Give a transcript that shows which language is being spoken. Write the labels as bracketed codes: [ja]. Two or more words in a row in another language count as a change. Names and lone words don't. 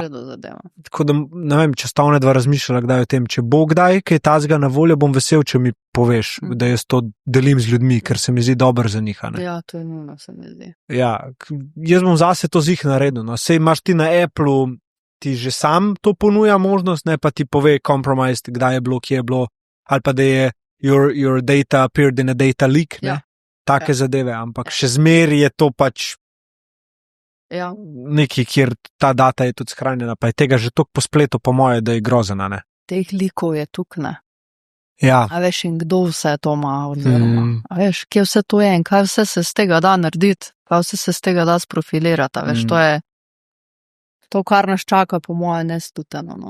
[sl] Tako da, ne vem, če sta ona dva razmišljala, kdaj o tem, če bo kdaj kaj tazga na voljo, bom vesel, če mi poveš, da jaz to delim z ljudmi, ker se mi zdi dobro za njih. Ja, to je nujno, se mi zdi. Ja, jaz bom zase to zih naredil. No. Sej imaš ti na Appleu, ti že sam to ponuja možnost, ne pa ti pove compromised, kdaj je bilo, kje je bilo, ali pa da je [en] your data appeared in a data leak, [sl] ne? Take zadeve, ampak še zmeraj je to pač nekaj, kjer ta data je tudi shranjena, pa je tega že toliko po spletu, po moje, da je grozena, ne? Teh likov je tukaj, ne? Ja. A veš, in kdo vse to ima, oziroma, a veš, kje vse to je in kaj vse se z tega da narediti, kaj vse se z tega da sprofilirati, a veš, to je to, kar nas čaka, po moje, nestuteno, no.